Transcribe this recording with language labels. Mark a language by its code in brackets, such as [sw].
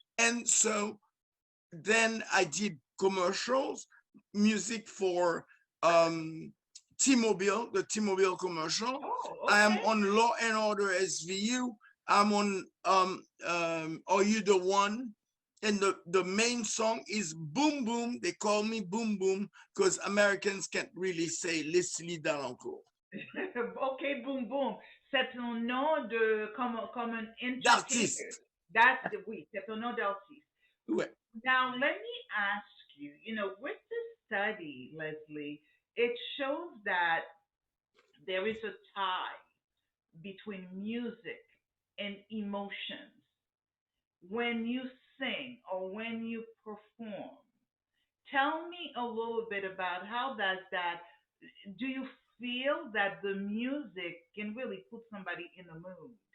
[en] And so then I did commercials, music for T-Mobile, the T-Mobile commercial. Oh, I am okay. on Law and Order SVU. I'm on Are You the One? And the main song is Boom Boom. They call me Boom Boom because Americans can't really say Leslie Delencour. Okay, boom, boom. [fr] C'est un nom de comme un entertainer. D'artiste. Oui, c'est un nom d'artiste. Ouais. [en] Now, let me ask you, with this study, Leslie, it shows that there is a tie between music and emotions. When you sing or when you perform, tell me a little bit about how does that, do you feel that the music can really put somebody in a mood?